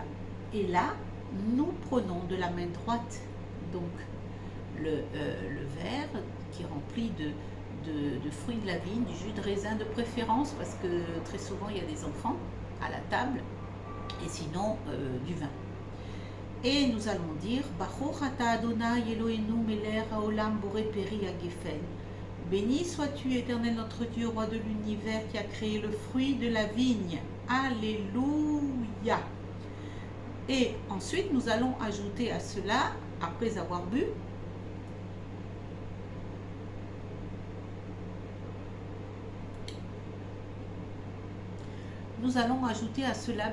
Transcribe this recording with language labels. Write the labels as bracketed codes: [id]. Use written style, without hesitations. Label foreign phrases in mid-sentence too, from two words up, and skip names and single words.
[fr] Et là, nous prenons de la main droite donc le verre qui est rempli de fruits de la vigne, du jus de raisin de préférence, parce que très souvent il y a des enfants à la table. et sinon du vin. Et nous allons dire [he] ברוך אתה אדוני אלוהינו מלך העולם בורא פרי הגפן. [fr] Béni sois-tu, Éternel notre Dieu, roi de l'univers, qui a créé le fruit de la vigne. Alléluia. Et ensuite, nous allons ajouter à cela, après avoir bu, nous allons ajouter à cela,